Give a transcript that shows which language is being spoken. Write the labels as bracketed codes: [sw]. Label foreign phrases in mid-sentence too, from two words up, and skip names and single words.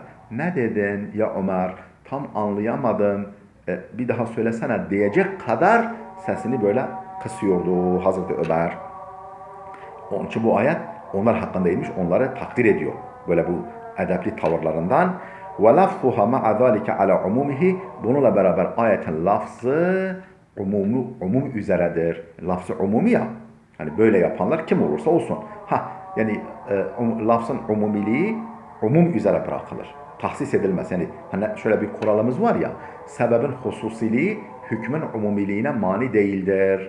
[tr] Ne dedin ya Ömer? Tam anlayamadım. Bir daha söylesene diyecek kadar sesini böyle kısıyordu Hazreti Ömer. Onun için bu ayet onlar hakkında inmiş, onları takdir ediyor. Böyle bu edepli tavırlarından. [ar] وَلَفْظُهَا مَعَ ذَٰلِكَ عَلَى عُمُومِهِ. [tr] Bununla beraber ayetin lafzı umum üzeredir. Lafzı umumi ya. Hani böyle yapanlar kim olursa olsun. Yani lafzın umumiliği umum üzere bırakılır. Tahsis edilmez. Yani hani şöyle bir kuralımız var ya, sebebin hususiliği hükmün umumiliğine mani değildir.